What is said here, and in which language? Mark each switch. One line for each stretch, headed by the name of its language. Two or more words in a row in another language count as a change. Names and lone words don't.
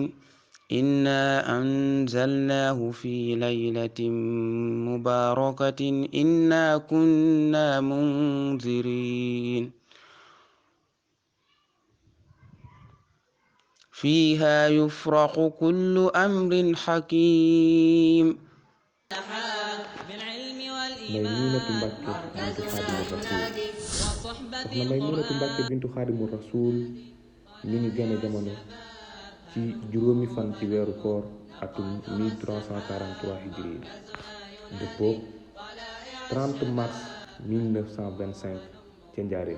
Arabic: إنا أنزلناه في ليلة مباركة إنا كنا منذرين فيها يفرق كل أمر حكيم.
Wolof: Maymunatu Mbàkke bintu Xaadimu Rasuul. soxna Maymunatu Mbàkke bintu Xaadimu Rasuul mi ngi gane jamono ci juróomi fan ci weeru koor atum 1343 hijriya dëppoo 30 mars 1925 ca Njaaréem.